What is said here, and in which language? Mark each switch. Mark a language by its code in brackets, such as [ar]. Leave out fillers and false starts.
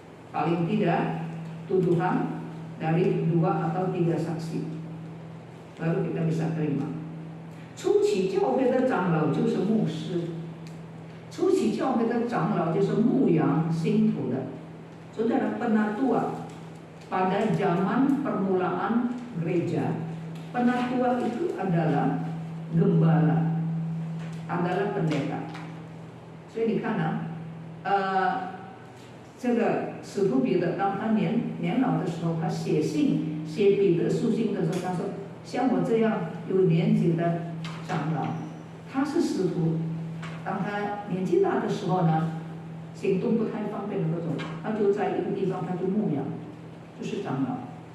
[id] Paling tidak tuduhan dari 2 atau 3 saksi baru kita bisa terima. [zh] 初期教会的长老就是牧师，初期教会的长老就是牧养信徒的。 [id] Saudara, penatua pada zaman permulaan gereja, penatua itu adalah gembala, adalah pendeta. [zh] 所以你看啊，这个使徒彼得当他年老的时候，他写彼得书信的时候，他说：像我这样有年纪的长老，他是使徒。当他年纪大的时候呢，行动不太方便的那种，他就在一个地方，他就牧养，就是长老。